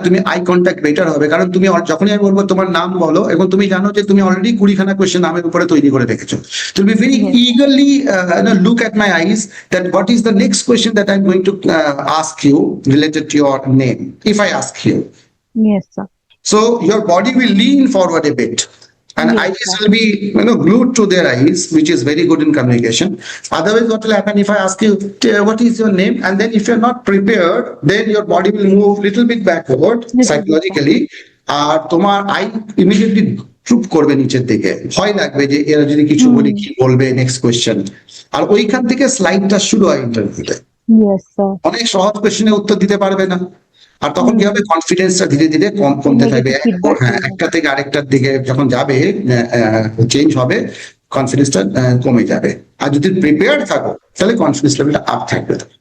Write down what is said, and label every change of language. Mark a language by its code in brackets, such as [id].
[bn] তুমি eye contact better হবে, কারণ তুমি যখনই আমি বলবো তোমার নাম বলো এবং তুমি জানো যে তুমি অলরেডি 20খানা কোয়েশ্চেন নামের উপরে তৈরি করে রেখেছো, তো [en] Be very eagerly look at my eyes that what is the next question that I'm going to ask you related to your name if I ask you. Yes sir. So your body will lean forward a bit and eyes will be glued to their eyes, which is very good in communication. Otherwise what will happen if I ask you what is your name, and then if you're not prepared, then your body will move little bit backward psychologically, [bn] আর তোমার I immediately চুপ করবে নিচের দিকে, ভয় লাগবে যে এরা যদি কিছু বলি কি বলবে নেক্সট কোয়েশ্চেন। আর ওইখান থেকে স্লাইডটা শুরু হয় ইন্টারভিউতে। অনেক সহজ কোয়েশ্চেনের উত্তর দিতে পারবে না, আর তখন কি হবে, কনফিডেন্সটা ধীরে ধীরে কমতে থাকবে। হ্যাঁ, একটা থেকে আরেকটার দিকে যখন যাবে চেঞ্জ হবে, কনফিডেন্সটা কমে যাবে। আর যদি প্রিপেয়ার্ড থাকো তাহলে কনফিডেন্স লেভেলটা আপ থাকবে।